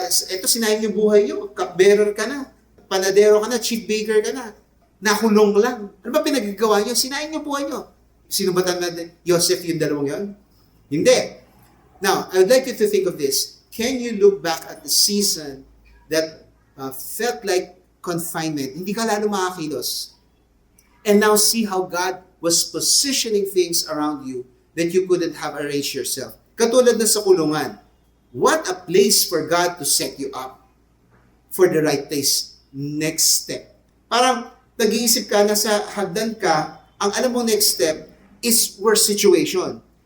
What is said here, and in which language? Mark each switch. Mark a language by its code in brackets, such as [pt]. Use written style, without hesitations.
[tl] Ito, sinayang yung buhay niyo. Cupbearer ka na. Panadero ka na. Chief baker ka na. Nakulong lang. Ano ba pinagagawa niyo? Sinayang yung buhay niyo. Sino ba natin? Joseph yung dalawang yon? Hindi. [en] Now, I would like you to think of this. Can you look back at the season that felt like confinement? [tl] Hindi ka lalo makakilos. [en] And now see how God was positioning things around you that you couldn't have arranged yourself. [tl] Katulad na sa kulungan. [en] What a place for God to set you up for the right place. Next step. [tl] Parang nag-iisip ka na sa hagdan ka, ang alam mo next step is worst situation.